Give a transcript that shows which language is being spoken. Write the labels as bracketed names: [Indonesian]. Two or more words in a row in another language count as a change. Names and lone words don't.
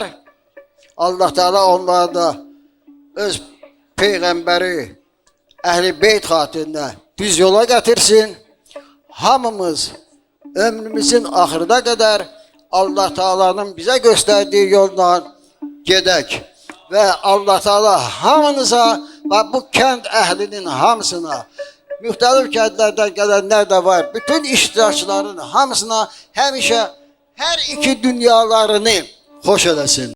[Azerbaijani] Allah Teala onları da öz peygamberi Əhl-i Beyt xatirinə düz yola getirsin. Hamımız ömrümüzün ahırına kadar Allah Teala'nın bize gösterdiği yoldan gedək. Ve Allah Teala hamınıza ve bu kent əhlinin hamısına müxtəlif kəndlərdən gələnlər də var. Bütün iştirakçıların hamısına həmişə hər iki dünyalarını xoş eləsin.